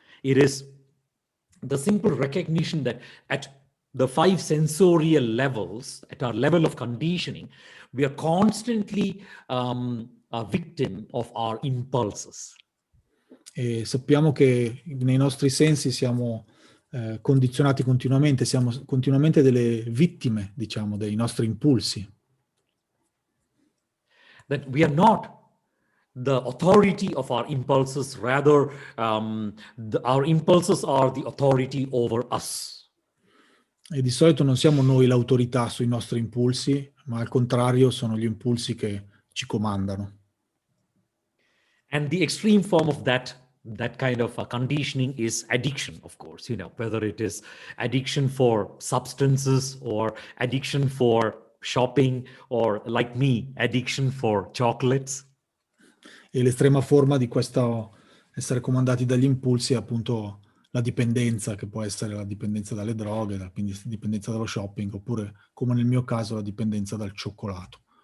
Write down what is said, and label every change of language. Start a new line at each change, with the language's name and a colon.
English: It is the simple recognition that at the five sensorial levels, at our level of conditioning, we are constantly a victim of our impulses.
Italian: E sappiamo che nei nostri sensi siamo condizionati continuamente, siamo continuamente delle vittime, diciamo, dei nostri impulsi.
English: That we are not the authority of our impulses, rather our impulses are the authority over us.
Italian: E di solito non siamo noi l'autorità sui nostri impulsi, ma al contrario sono gli impulsi che ci comandano.
English: And the extreme form of that kind of conditioning is addiction, of course, whether it is addiction for substances or addiction for shopping or, like me, addiction for chocolates.
Italian: E l'estrema forma di questo essere comandati dagli impulsi è appunto la dipendenza, che può essere la dipendenza dalle droghe, la dipendenza dallo shopping, oppure, come nel mio caso, la dipendenza dal cioccolato.